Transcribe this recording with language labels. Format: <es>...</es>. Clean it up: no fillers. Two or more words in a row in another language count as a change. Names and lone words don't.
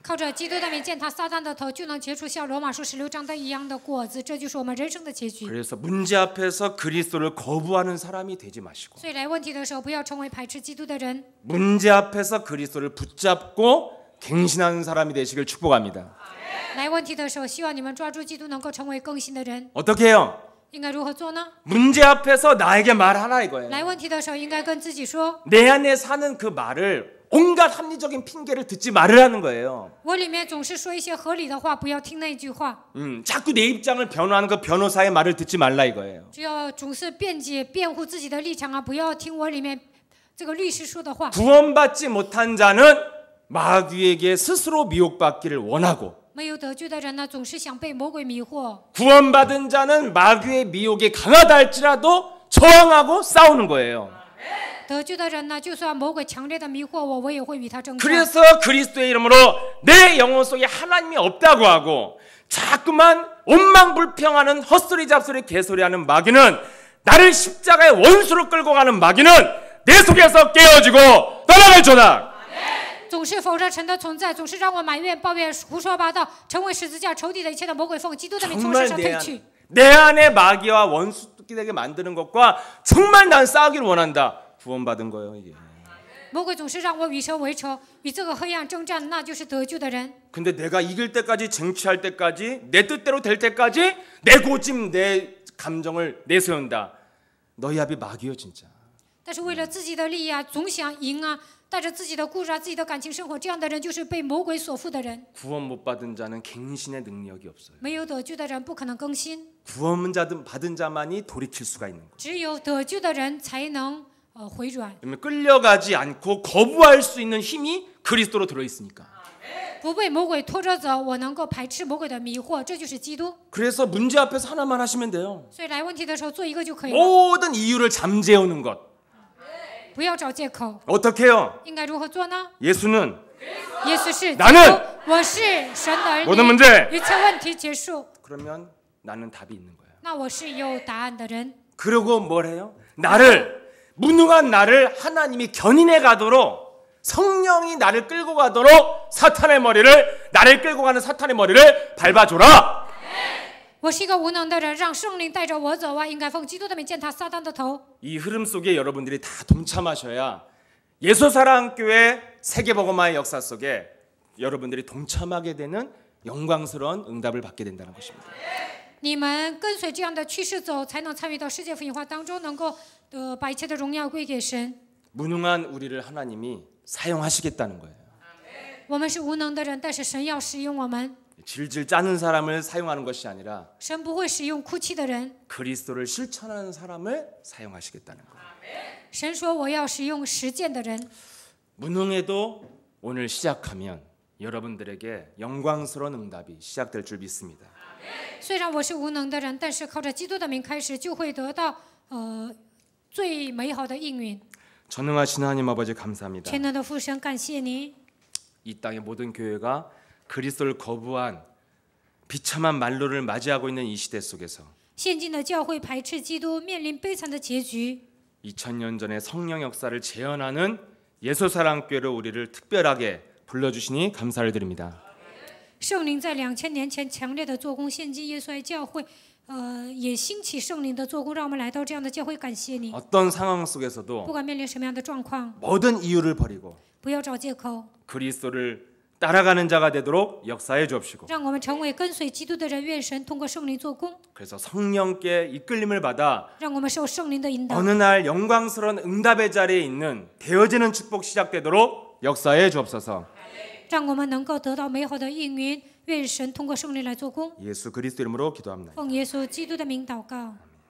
<zh>靠着基督的名践踏撒旦的头，就能结出像罗马书16章的一样的果子，这就是我们人生的结局。</zh> <ko>그래서 문제 앞에서 그리스도를 거부하는 사람이 되지 마시고</ko> <zh>所以来问题的时候，不要成为排斥基督的人。</zh> <ko>문제 앞에서 그리스도를 붙잡고 갱신하는 사람이 되시길 축복합니다.</ko> <zh>来问题的时候，希望你们抓住基督，能够成为更新的人。</zh> <ko>어떻게 해요?</ko> <zh>应该如何做呢？</zh> <ko>문제 앞에서 나에게 말하라 이거예요.</ko> <zh>来问题的时候，应该跟自己说：</zh> <ko>내 안에 사는 그 말을 온갖 합리적인 핑계를 듣지 말으라는 거예요.</ko> <zh>我里面总是说一些合理的话，不要听那句话。</zh> <ko>자꾸 내 입장을 변호하는 그 변호사의 말을 듣지 말라 이거예요.</ko> <zh>只要总是辩解、辩护自己的立场啊，不要听我里面这个律师说的话。</zh> <ko>구원받지 못한 자는 마귀에게 스스로 미혹받기를 원하고</ko> <zh>没有得救的人呢，总是想被魔鬼迷惑。</zh> <ko>구원받은 자는 마귀의 미혹이 강하다 할지라도 저항하고 싸우는 거예요.</ko> <zh>得救的人呢，就算魔鬼强烈的迷惑我，我也会与他争战。</zh> <ko>그래서 그리스도의 이름으로 내 영혼 속에 하나님이 없다고 하고 자꾸만 원망불평하는 헛소리 잡소리 개소리하는 마귀는 나를 십자가의 원수로 끌고 가는 마귀는 내 속에서 깨어지고 떠나갈지어다.</ko> <zh>总是否认神的存在，总是让我埋怨、抱怨、胡说八道，成为十字架仇敌的一切的魔鬼奉基督的名从我身上退去。</zh> <ko>내 안에 마귀와 원수되게 되게 만드는 것과 정말 난 싸우기를 원한다. 구원받은 거예요 이게.</ko> <zh>魔鬼总是让我与神为仇，与这个黑暗征战，那就是得救的人。</zh> <ko>근데 내가 이길 때까지 쟁취할 때까지 내 뜻대로 될 때까지 내 고집 내 감정을 내세운다. 너희 합이 마귀요 진짜.</ko> <zh>但是为了自己的利益啊，总想赢啊，带着自己的故事啊，自己的感情生活，这样的人就是被魔鬼所缚的人。</zh> <ko>구원 못 받은 자는 갱신의 능력이 없어요.</ko> <zh>没有得救的人不可能更新，</zh> <ko>구원 받은 자만이 돌이킬 수가 있는 거예요.</ko> <zh>只有得救的人才能回转。</zh> <ko>왜냐면 끌려가지 않고 거부할 수 있는 힘이 그리스도로 들어 있으니까.</ko> <zh>不被魔鬼拖着走，我能够排斥魔鬼的迷惑，这就是基督。</zh> <ko>그래서 문제 앞에서 하나만 하시면 돼요.</ko> <zh>所以来问题的时候做一个就可以了，</zh> <ko>모든 이유를 잠재우는 것.</ko> <zh>不要找借口。</zh> <ko>어떻게 해요?</ko> <zh>应该如何做呢？</zh> <ko>예수는</ko> <zh>耶稣是基</zh> <ko>나는</ko> <zh>督，我是神的儿</zh> <ko>모든</ko> <zh>女，</zh> <ko>문제.</ko> <zh>一切问题结束，</zh> <ko>그러면 나는 답이 있는 거예요.</ko> <zh>那我是有答案的人。</zh> <ko>그리고 뭘 해요? 무능한 나를 하나님이 견인해 가도록 성령이 나를 끌고 가도록 나를 끌고 가는 사탄의 머리를 밟아줘라.</ko> <zh>我是一个无能的人，让圣灵带着我走啊！应该奉基督的名践踏撒旦的头。</zh> <ko>이 흐름 속에 여러분들이 다 동참하셔야 예수사랑교회 세계복음화의 역사 속에 여러분들이 동참하게 되는 영광스러운 응답을 받게 된다는 것입니다.</ko> <zh>你们跟随这样的趋势走，才能参与到世界福音化当中，能够把一切的荣耀归给神。</zh> <ko>무능한 우리를 하나님이 사용하시겠다는 거예요.</ko> <zh>我们是无能的人，但是神要使用我们。</zh> <ko>질질 짜는 사람을 사용하는 것이 아니라</ko> <zh>神不会使用哭泣的人，</zh> <ko>그리스도를 실천하는 사람을 사용하시겠다는 거예요.</ko> <zh>神说我要使用实践的人。</zh> <ko>무능해도 오늘 시작하면 여러분들에게 영광스러운 응답이 시작될 줄 믿습니다.</ko> <zh>虽然我是无能的人，但是靠着基督的名开始，就会得到最美好的应允。</zh> <ko>전능하신 하나님 아버지 감사합니다.</ko> <zh>全能的父神，感谢你，</zh> <ko>이 땅의 모든 교회가 그리스도를 거부한 비참한 만로를 맞이하고 있는 이 시대 속에서</ko> <zh>现今的教会排斥基督，面临悲惨的结局。</zh> <ko>2000년 전의 성령 역사를 재현하는 예수사랑교회로 우리를 특별하게 불러주시니 감사를 드립니다.</ko> <zh>圣灵在2000年前强烈的做工，现今耶稣爱教会，也兴起圣灵的做工，让我们来到这样的教会，感谢你。</zh> <ko>어떤 상황</ko> <zh>不</zh> <ko>속에서도</ko> <zh>管面临什么样的状况，</zh> <ko>모든 이유를 버리고</ko> <zh>不要找借口，</zh> <ko>그리스도를 따라가는 자가 되도록 역사해 주옵시고</ko> <zh>让我们成为跟随基督的人。愿神通过圣灵做工，</zh> <ko>그래서 성령께 이끌림을 받아</ko> <zh>让我们受圣灵的引导。</zh> <ko>어느 날 영광스러운 응답의 자리에 있는 되어지는 축복 시작되도록 역사해 주옵소서.</ko> <zh>让我们能够得到美好的应允。愿神通过圣灵来做工。</zh> <ko>예수 그리스도 이름으로 기도합니다.</ko> <zh>奉耶稣基督的名祷告。</zh>